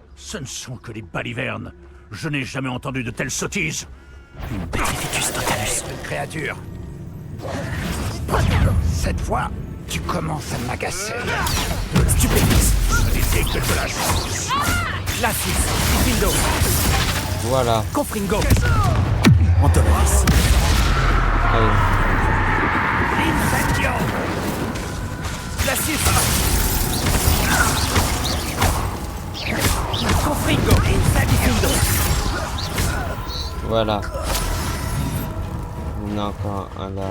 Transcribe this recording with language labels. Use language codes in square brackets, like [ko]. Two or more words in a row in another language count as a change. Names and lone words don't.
[fr] Ce ne sont que des balivernes. Je n'ai jamais entendu de telles sottises. Une Petrificus totalus. Une créature. Cette fois, tu commences à m'agacer. Stupéfix. Ce n'était que de la chance. Glacis. Diffindo. Voilà. Confringo. Antonovis. Allez. Incendio. Glacis. Confringo. Diffindo. Voilà. On a encore un là.